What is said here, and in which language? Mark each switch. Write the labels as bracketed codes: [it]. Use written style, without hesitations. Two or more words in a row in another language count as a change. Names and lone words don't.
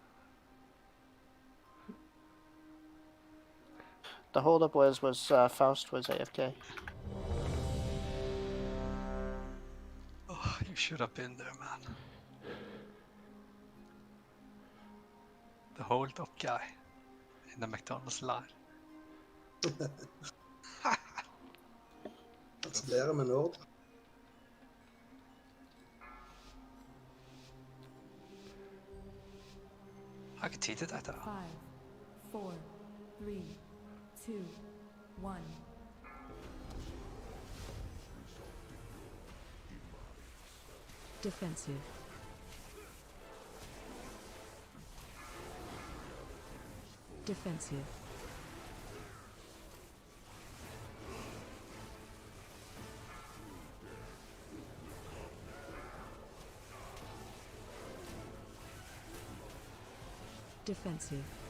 [en] The holdup was Faust was AFK. Oh, You should have been there, man. The hold up guy in the McDonald's line. [no] Gratulerer med Nord. Har ikke tid til dette. [en] 5, 4, 3, 2, 1. Defensive. Defensive. Defensive.